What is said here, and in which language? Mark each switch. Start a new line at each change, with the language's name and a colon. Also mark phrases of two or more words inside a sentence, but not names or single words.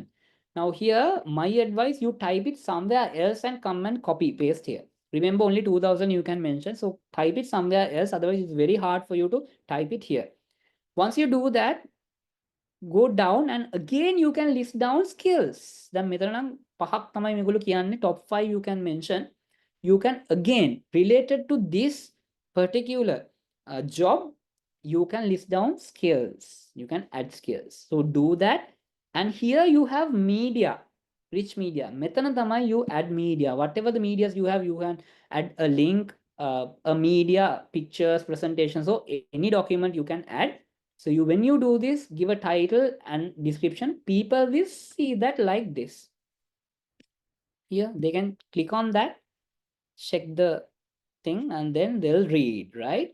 English: Now here, my advice, you type it somewhere else and come and copy paste here. Remember, only 2000 you can mention. So type it somewhere else. Otherwise, it's very hard for you to type it here. Once you do that, go down, and again you can list down skills.
Sinhala: දැන් මෙතන නම් පහක් තමයි මේගොල්ලෝ කියන්නේ.
English: Top 5 you can mention. You can again, related to this particular job, you can list down skills. You can add skills. So do that. And here you have media, rich media.
Sinhala: මෙතන තමයි
English: you add media. Whatever the medias you have, you can add a link, a media, pictures, presentation. So any document you can add. So when you do this, give a title and description, people will see that like this. Here, they can click on that, check the thing, and then they'll read, right?